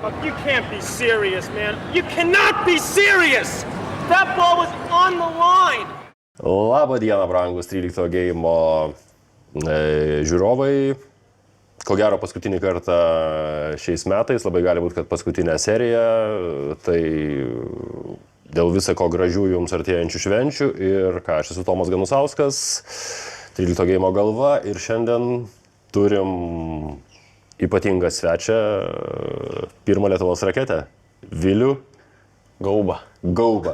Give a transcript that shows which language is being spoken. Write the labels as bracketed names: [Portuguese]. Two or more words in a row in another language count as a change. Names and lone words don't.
[English] You can't be serious, man. You cannot be serious! That ball was on the line! [Lithuanian] Labą dieną, brangus 13 geimo žiūrovai. Ko gero paskutinį kartą šiais metais, labai gali būti, kad paskutinė serija, tai dėl visako gražių jums artėjančių švenčių. Ir ką, aš esu Tomas Ganusauskas, 13 geimo galva ir šiandien turim ypatingą svečią, pirmą Lietuvos raketę, Vilių Gaubą.